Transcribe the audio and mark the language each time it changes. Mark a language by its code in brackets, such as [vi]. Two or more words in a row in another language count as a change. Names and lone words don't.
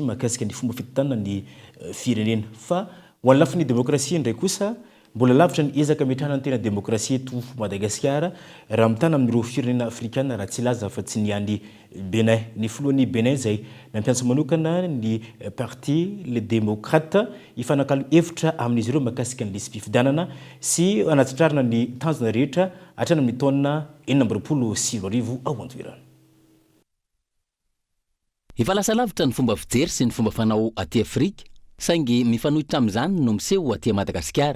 [mg] makasika ny fomba fitotana ny firenena fa ho an'ny lafiny demokrasia ndray kosa mbola lavitra ny ezaka metrahana ny tena demokrasia eto Madagasikara raha mitana amin'ireo firenena afrikana raha tsy laza fa tsy niany Benin ny filohan'ny Benin zay nampiantso manokana ny parti les démocrates ifanakalo hevitra amin'izy ireo makasika ny lisam-pifidianana sy anatsitrarina ny tanjona rehetra hatrany amin'ny taona 2024 ao an-toerana. Efa lasa lavitra ny fomba fijery sy ny fomba fanao aty Afrika saingy mifanohitra amin'izany no miseho aty Madagasikara.